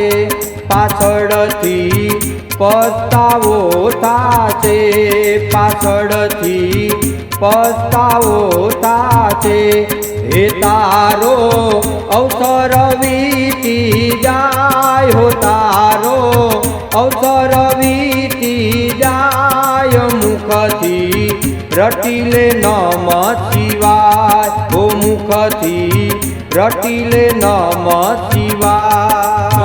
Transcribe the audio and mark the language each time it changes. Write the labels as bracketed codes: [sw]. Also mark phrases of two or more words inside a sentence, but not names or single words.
[gu] પાછળથી પસ્તાવો થાશે પાછળથી પસ્તાવો થાશે હે તારો અવસર વીતી જાય હો તારો અવસર વીતી જાય મુખથી રટીલે [sa] नमः शिवाय [gu] હો મુખથી રટીલે [sa] नमः शिवाय